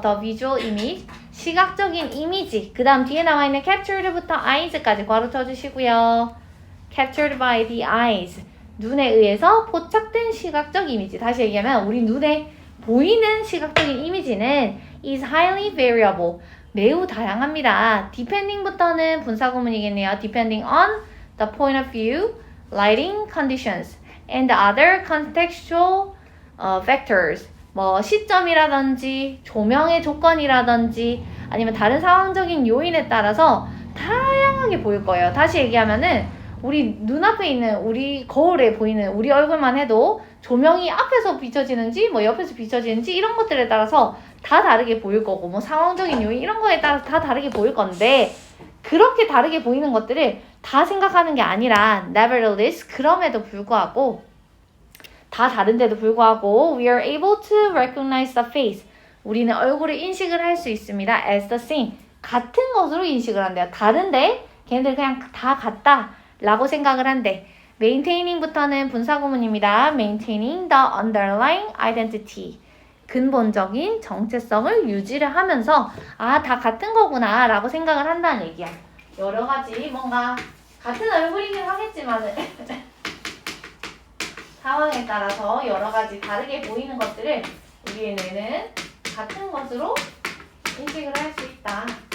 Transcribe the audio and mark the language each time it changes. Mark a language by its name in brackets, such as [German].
[English] The visual image [Korean] 시각적인 이미지 그 다음 뒤에 나와 있는 captured부터 eyes까지 괄호 쳐주시고요. [English] Captured by the eyes [Korean] 눈에 의해서 포착된 시각적 이미지. 다시 얘기하면 우리 눈에 보이는 시각적인 이미지는 [English] is highly variable. [Korean] 매우 다양합니다. depending부터는 분사구문이겠네요. [English] depending on the point of view, lighting conditions, and other contextual factors. [Korean] 뭐 시점이라든지 조명의 조건이라든지 아니면 다른 상황적인 요인에 따라서 다양하게 보일 거예요. 다시 얘기하면은 우리 눈앞에 있는 우리 거울에 보이는 우리 얼굴만 해도 조명이 앞에서 비춰지는지 뭐 옆에서 비춰지는지 이런 것들에 따라서 다 다르게 보일 거고 뭐 상황적인 요인 이런 거에 따라서 다 다르게 보일 건데 그렇게 다르게 보이는 것들을 다 생각하는 게 아니라 nevertheless 그럼에도 불구하고 다 다른데도 불구하고 [English] we are able to recognize the face. [Korean] 우리는 얼굴을 인식을 할 수 있습니다. [English] as the same. [Korean] 같은 것으로 인식을 한대요. 다른데 걔네들 그냥 다 같다 라고 생각을 한대. maintaining부터는 분사구문입니다. [English] maintaining the underlying identity. [Korean] 근본적인 정체성을 유지를 하면서 아, 다 같은 거구나 라고 생각을 한다는 얘기야. 여러 가지 뭔가 같은 얼굴이긴 하겠지만은 상황에 따라서 여러 가지 다르게 보이는 것들을 우리의 뇌는 같은 것으로 인식을 할 수 있다.